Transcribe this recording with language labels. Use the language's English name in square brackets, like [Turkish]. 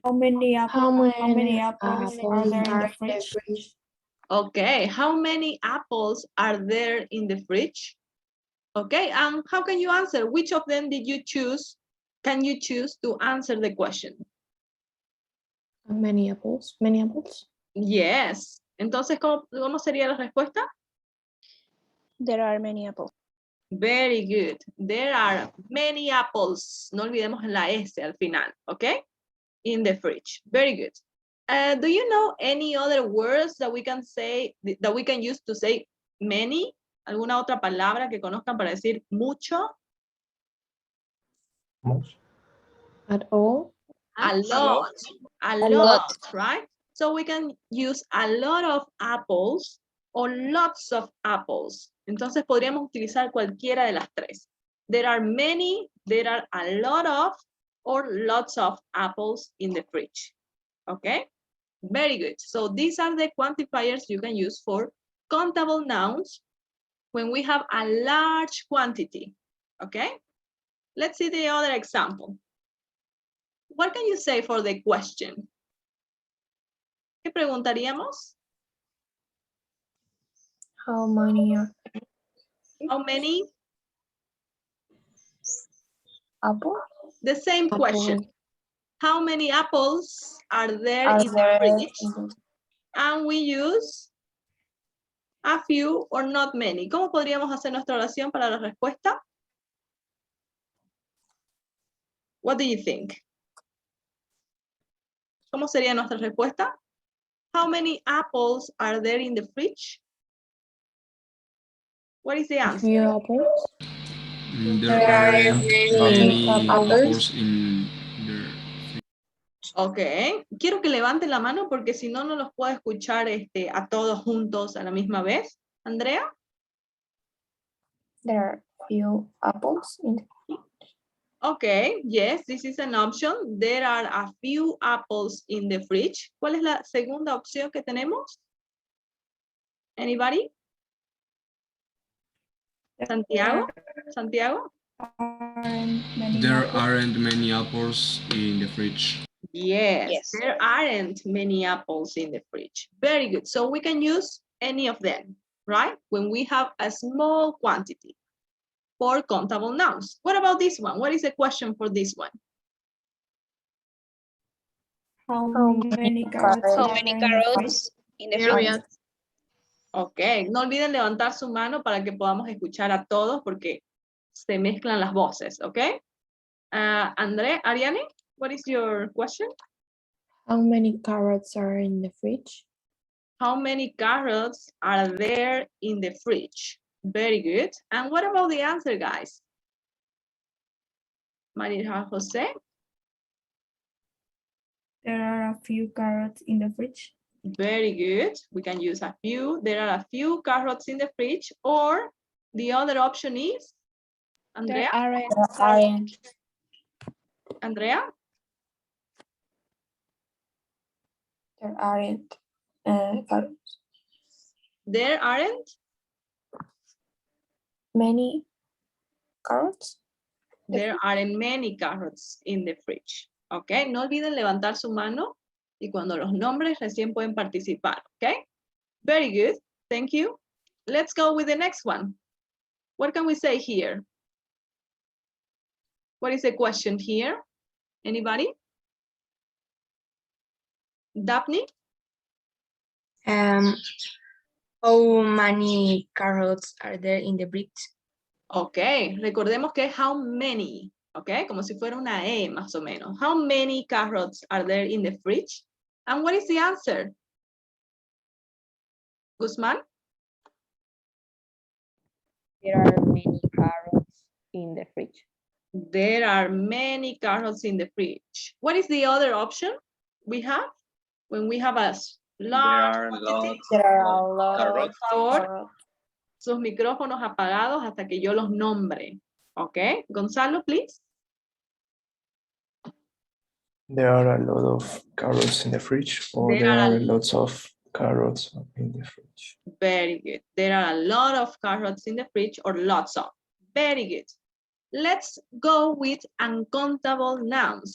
[English] How many apples are there in the fridge? Okay, how many apples are there in the fridge? Okay, and how can you answer? Which of them did you choose? Can you choose to answer the question? Many apples. Many apples. Yes. [Spanish] Entonces, ¿cómo sería la respuesta? [English] There are many apples. Very good. There are many apples. [Spanish] No olvidemos la S al final, okay? [English] In the fridge. Very good. Do you know any other words that we can say, that we can use to say many? [Spanish] ¿Alguna otra palabra que conozcan para decir mucho? [English] At all. A lot. A lot, right? So we can use a lot of apples or lots of apples. [Spanish] Entonces podríamos utilizar cualquiera de las tres. [English] There are many, there are a lot of, or lots of apples in the fridge. Okay? Very good. So these are the quantifiers you can use for countable nouns when we have a large quantity. Okay? Let's see the other example. What can you say for the question? [Spanish] ¿Qué preguntaríamos? [English] How many How many? apples? The same question. How many apples are there in the fridge? And we use a few or not many. [Spanish] ¿Cómo podríamos hacer nuestra oración para la respuesta? [English] What do you think? [Spanish] ¿Cómo sería nuestra respuesta? [English] How many apples are there in the fridge? What is the answer? Few apples. There are many apples in there. [Spanish] Ok, quiero que levanten la mano porque si no, no los puedo escuchar a todos juntos a la misma vez. [English] Andrea? There are few apples in the fridge. Okay, yes, this is an option. There are a few apples in the fridge. [Spanish] ¿Cuál es la segunda opción que tenemos? [English] Anybody? Santiago? Santiago? There aren't many apples in the fridge. Yes, there aren't many apples in the fridge. Very good. So we can use any of them, right? When we have a small quantity for countable nouns. What about this one? What is the question for this one? How many many carrots in the fridge? [Spanish] Ok, no olviden levantar su mano para que podamos escuchar a todos porque se mezclan las voces, ¿ok? [English] André, Ariane, what is your question? How many carrots are in the fridge? How many carrots are there in the fridge? Very good. And what about the answer, guys? Maria Jose? There are a few carrots in the fridge. Very good. We can use a few. There are a few carrots in the fridge. Or the other option is? Andrea? Andrea? There aren't carrots. There aren't? Many carrots? There aren't many carrots in the fridge. [Spanish] Ok, no olviden levantar su mano y cuando los nombres recién pueden participar. [English] Ok, very good. Thank you. Let's go with the next one. What can we say here? What is the question here? Anybody? Daphne? How many carrots are there in the fridge? [Spanish] Ok, recordemos que how many, ok, como si fuera una E más o menos. [English] How many carrots are there in the fridge? And what is the answer? Guzman? There are many carrots in the fridge. There are many carrots in the fridge. What is the other option we have? When we have a large quantity? There are a lot [Spanish] Por favor, [English] carrots. [Spanish] sus micrófonos apagados hasta que yo los nombre. [English] Ok, Gonzalo, please. There are a lot of carrots in the fridge, or There there are are lots of carrots in the fridge. Very good. There are a lot of carrots in the fridge or lots of. Very good. Let's go with uncountable nouns.